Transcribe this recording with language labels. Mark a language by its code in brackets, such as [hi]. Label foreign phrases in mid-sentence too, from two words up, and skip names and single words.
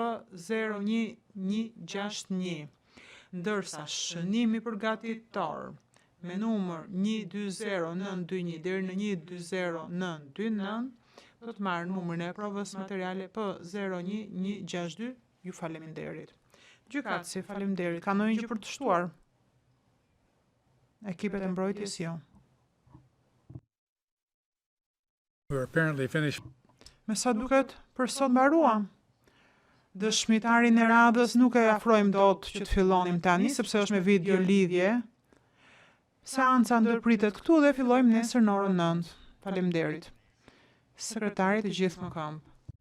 [sq] P01161, ndërsa shënimi përgatitor me numër 120921 deri në 120929 do të marrë numrin e provës materiale P01162. Ju faleminderit. Gjykatësi, faleminderit. Ka ndonjë gjë për të shtuar? Ekipet e mbrojtjes jo. [en] We're apparently finished. [sq] Me sa duket, për sot mbaruam. Dëshmitarin e radhës nuk e afrojmë dot që të fillonim tani, sepse është me video lidhje. Seanca ndërpritet këtu dhe fillojmë nesër në orën 9. Faleminderit. Sekretari të gjithë më këmbë.